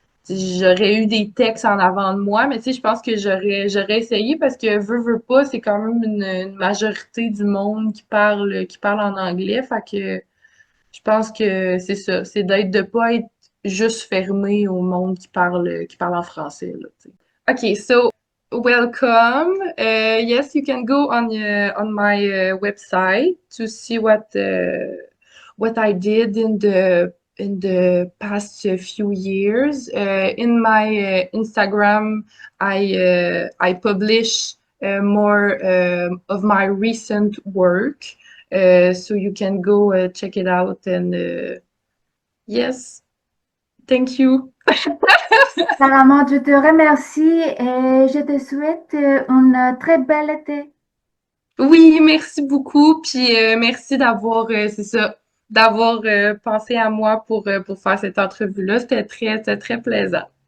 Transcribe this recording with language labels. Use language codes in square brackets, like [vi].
[fr] J'aurais eu des textes en avant de moi, mais je pense que j'aurais essayé parce que veux pas, c'est quand même une majorité du monde qui parle en anglais. Fait que je pense que c'est ça, c'est d'être de pas être juste fermé au monde qui parle en français. Là, tu sais. [en] Okay, so welcome. Yes, you can go on my website to see what I did in the past few years. In my Instagram, I publish more of my recent work, so you can go check it out. And yes, thank you. [fr] Apparemment, je te remercie et je te souhaite une très belle été. Oui, merci beaucoup. Puis merci d'avoir, c'est ça, d'avoir pensé à moi pour faire cette entrevue-là. C'était très plaisant.